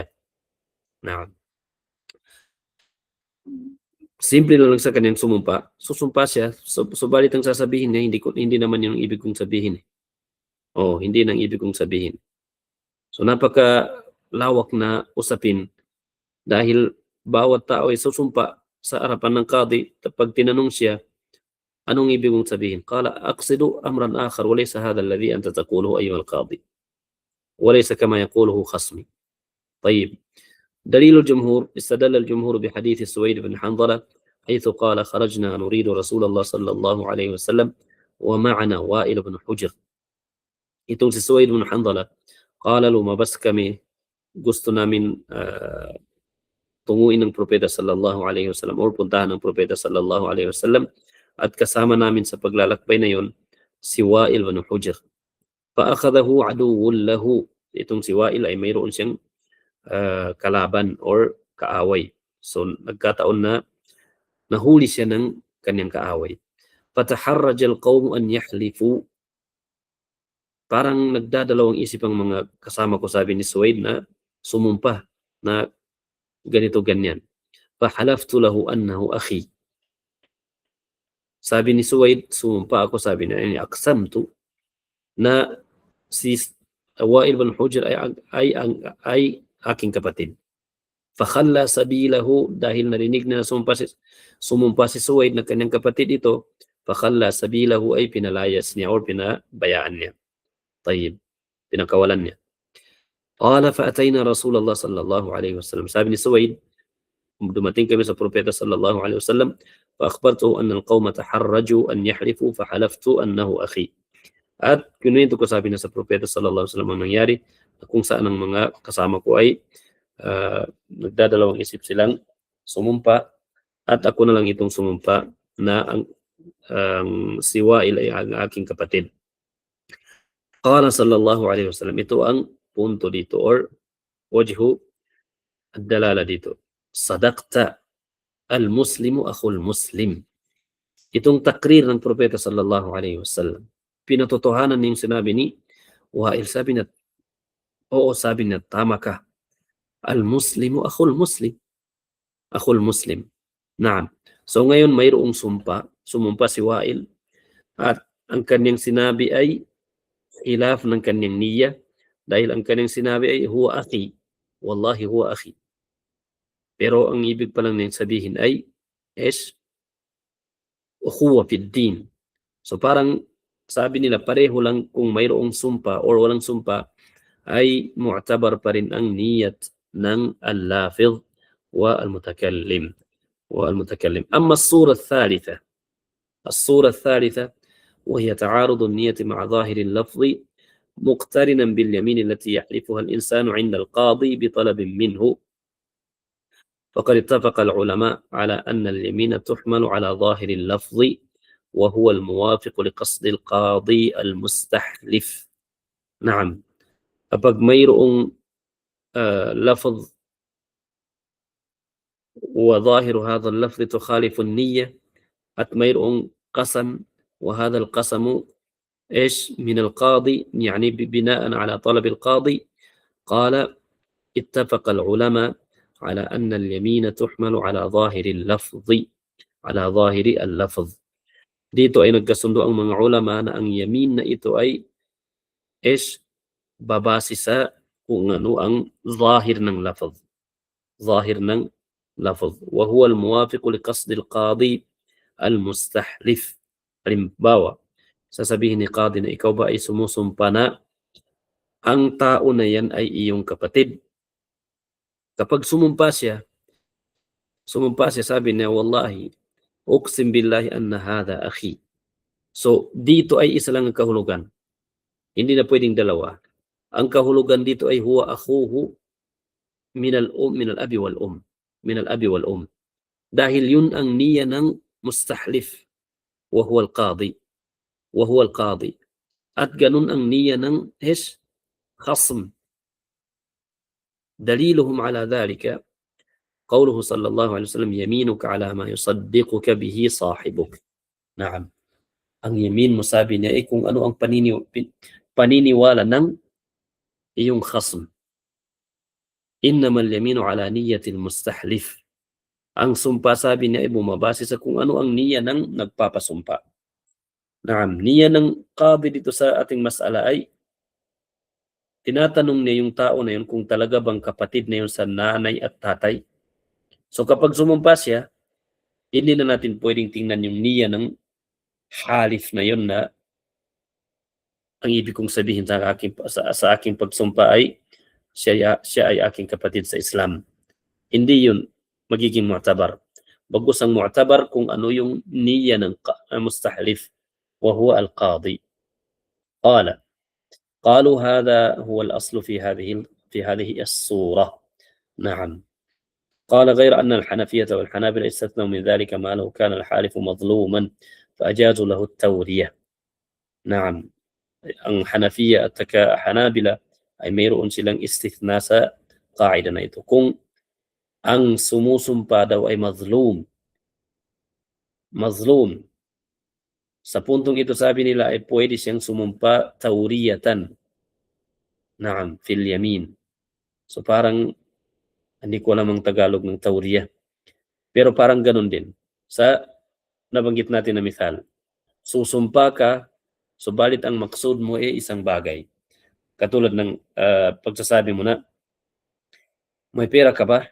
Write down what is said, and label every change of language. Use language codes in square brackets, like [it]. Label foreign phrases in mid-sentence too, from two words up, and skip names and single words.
[tl] Na simple na lang sa kanyang sumumpa, susumpa siya, subalit ang sasabihin niya, hindi naman yung ibig kong sabihin. Hindi nang ibig kong sabihin. So napakalawak na usapin dahil bawat tao ay susumpa sa harapan ng qadi. Pag tinanong siya, anong ibig mong sabihin? [ar] قال أقصد أمرا آخر وليس هذا الذي أنت تقوله أيها القاضي وليس كما يقوله خصمي. طيب، دليل الجمهور: استدل الجمهور بحديث سويد بن حنظلة حيث قال خرجنا نريد رسول الله صلى الله عليه وسلم ومعنا وائل بن حجر. [tl] Itong si Suwaid bin Handala, qala lumabas kami, gusto namin tunguin ng propeta [ar] صلى الله عليه وسلم [tl] or puntahan ng propeta [ar] صلى الله عليه وسلم, [tl] at kasama namin sa paglalakbay na yon si Wa'il bin Hujr. [ar] فأخذه عدو له. [tl] Itong si Wa'il ay mayroon siyang kalaban or kaaway. So nagkataon na nahuli siya ng kanyang kaaway. [ar] فتحرج القوم أن يحلفوا. [tl] Parang nagdadalawang isip ang mga kasama ko, sabi ni Suwaid, na sumumpa na ganito ganyan. [ar] فحلفت له أنه أخي. [tl] Sabi ni Suwaid, sumumpa ako, sabi niya, aqsamtu na si Wa'il bin Hujr ay aking kapatid. [ar] فخلى سبيله, [tl] dahil narinig na sumumpa si Suwaid na kanyang kapatid ito, [ar] فخلى سبيله [tl] ay pinalayas niya or pinabayaan niya. طيب، pinakawalan niya. [ar] قال فأتينا رسول الله صلى الله عليه وسلم. [tl] Sabi ni Suwaid, dumating kami sa propeta [ar] صلى الله عليه وسلم فأخبرته أن القوم تحرجوا أن يحلفوا فحلفت أنه أخي. [tl] At kinuwento ko, sabi na sa propeta [ar] صلى الله عليه وسلم, [tl] ang nangyari, kung saan ang mga kasama ko ay nagdadalawang isip silang sumumpa, at ako na lang itong sumumpa na ang si Wa'il ay ang aking kapatid. [ar] قال صلى الله عليه وسلم, [tl] ito ang punto dito or [ar] وجه الدلالة [tl] dito. [ar] صدقت المسلم أخو المسلم. [tl] Itong takrir ng propeta [ar] صلى الله عليه وسلم, [tl] pinatotohanan niya yung sinabi ni Wa'il. Sabi na, oo, sabi na, tama ka. [ar] المسلم أخو المسلم. أخو المسلم نعم. [tl] So ngayon mayroong sumumpa si Wa'il, at ang kanyang sinabi ay khilaf ng kanyang niya, dahil ang kanyang sinabi ay [ar] هو أخي والله هو أخي. [tl] Pero ang ibig pa lang niyang sabihin ay [ar] أخوة في الدين. [tl] So parang sabi nila, pareho lang, kung mayroong sumpa or walang sumpa ay mu'tabar pa rin ang niyat ng [ar] اللفظ والمتكلم. أما الصورة الثالثة وهي تعارض النية مع ظاهر اللفظ مقترنا باليمين التي يحلفها الإنسان عند القاضي بطلب منه. فقد اتفق العلماء على أن اليمين تحمل على ظاهر اللفظ وهو الموافق لقصد القاضي المستحلف. نعم، [tl] kapag mayroong [ar] lafظ وظاهر هذا اللفظ تخالف النية [tl] at mayroong [ar] قسم وهذا القسم من القاضي يعني بناء على طلب القاضي. قال اتفق العلماء على أن اليمين تحمل على ظاهر اللفظ. [tl] Dito ay nagkasundo ang mga ulama na ang yamin na ito ay babase sa kung ano ang zahir ng lafz. [ar] وهو الموافق لقصد القاضي المستحلف. [tl] Halimbawa, sasabihin ni qadi na ikaw ba ay sumusumpa na ang tao na yan ay iyong kapatid. Kapag sumumpa siya, sabi niya, [ar] والله أقسم بالله أن هذا أخي. [tl] So dito ay isa lang ang kahulugan, hindi na pwedeng dalawa. Ang kahulugan dito ay [ar] هو أخوه من الأب والأم. [tl] Dahil yun ang niya ng mustahlif [ar] وهو القاضي وهو القاضي. [tl] At ganun ang niya ng khasm. [ar] دليلهم على ذلك قوله صلى الله عليه وسلم يمينك على ما يصدقك به صاحبك. Na'am. [tl] Ang yamin mo, sabi niya, kung ano ang paniniwala ng iyong khasm. [ar] إنما اليمين على نية المستحلف. [tl] Ang sumpa, sabi niya, ay bumabase sa kung ano ang niya ng nagpapasumpa. Na'am, niya ng qadi dito sa ating mas'ala ay tinatanong niya yung tao na yun kung talaga bang kapatid na yun sa nanay at tatay. So kapag sumumpa siya, hindi na natin pwedeng tingnan yung niya ng halif na yun na ang ibig kong sabihin sa aking pagsumpa ay siya ay aking kapatid sa Islam. Hindi yun magiging mu'tabar. Bagkus ang mu'tabar kung ano yung niya ng mustahlif [ar] وهو القاضي. قالوا هذا هو الأصل في هذه الصورة. نعم. قال غير أن الحنفية والحنابلة استثنوا من ذلك ما لو كان الحالف مظلوما فأجازوا له التورية. نعم. [tl] Ang Hanafiya at Hanabila ay mayroon silang istithna sa qaida na ito. Kung ang sumusumpa daw ay mazlum, sa puntong ito sabi nila ay pwede siyang sumumpa tawriyatan. [ar] نعم في اليمين. [tl] So parang hindi ko alam ang Tagalog ng tawriya. Pero parang ganun din. Sa nabanggit natin na misal. Susumpa ka, subalit ang maksud mo ay isang bagay. Katulad ng pagsasabi mo na, may pera ka ba?